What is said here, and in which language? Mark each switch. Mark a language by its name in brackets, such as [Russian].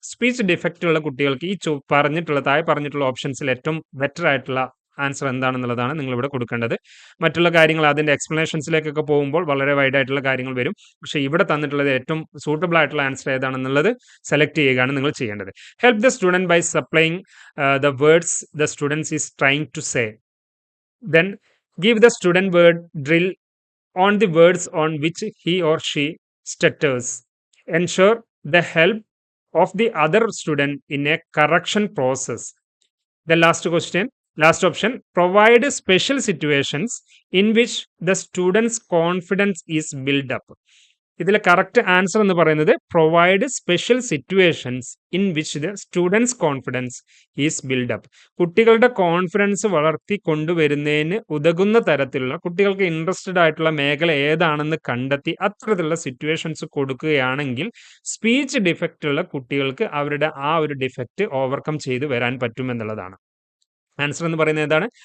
[Malayalam] Speech defect ഉള്ള കുട്ടികൾക്ക് ഈ താഴെ പറഞ്ഞിട്ടുള്ള ഓപ്ഷൻസിൽ ഏറ്റവും ബെറ്റർ ആയിട്ടുള്ള ആൻസർ എന്താണെന്നുള്ളതാണ് നിങ്ങൾ ഇവിടെ കൊടുക്കേണ്ടത്. മറ്റുള്ള കാര്യങ്ങൾ അതിന്റെ എക്സ്പ്ലനേഷൻസിലേക്കൊക്കെ പോകുമ്പോൾ വളരെ വൈഡ് ആയിട്ടുള്ള കാര്യങ്ങൾ വരും. പക്ഷെ ഇവിടെ തന്നിട്ടുള്ളത് ഏറ്റവും സൂട്ടബിൾ ആയിട്ടുള്ള ആൻസർ ഏതാണെന്നുള്ളത് സെലക്ട് ചെയ്യുകയാണ് നിങ്ങൾ ചെയ്യേണ്ടത്. [English] Help the student by supplying the words the student is trying to say. Then give the student word drill on the words on which he or she stutters. Ensure the help of the other student in a correction process. The last option, provide special situations in which the student's confidence is built up. [Malayalam] ഇതിലെ [English] correct answer [Malayalam] എന്ന് പറയുന്നത് [English] Provide special situations in which the students confidence is build up. [Malayalam] കുട്ടികളുടെ confidence വളർത്തി കൊണ്ടുവരുന്നതിന് ഉതകുന്ന തരത്തിലുള്ള, കുട്ടികൾക്ക് interested ആയിട്ടുള്ള മേഖല ഏതാണെന്ന് കണ്ടെത്തി അത്തരത്തിലുള്ള സിറ്റുവേഷൻസ് കൊടുക്കുകയാണെങ്കിൽ സ്പീച്ച് ഡിഫക്റ്റ് ഉള്ള കുട്ടികൾക്ക് അവരുടെ ആ ഒരു ഡിഫക്റ്റ് ഓവർകം ചെയ്ത് വരാൻ പറ്റുമെന്നുള്ളതാണ്. ആൻസർ എന്ന് പറയുന്നത് ഏതാണ്?